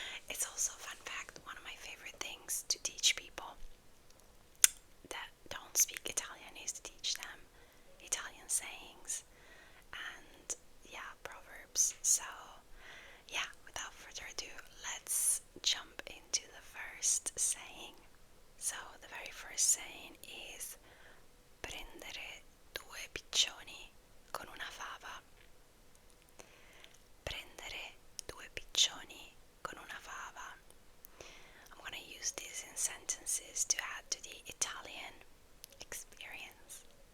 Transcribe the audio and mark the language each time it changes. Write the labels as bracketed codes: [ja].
[en] It's also a fun fact, one of my favorite things to teach people that don't speak Italian is to teach them Italian sayings and Proverbs. So without further ado, let's jump into the first saying. So the very first saying is [it] prendere due piccioni con una fava. Prendere due piccioni con una fava. [en] I'm gonna use this in sentences to add to the Italian experience.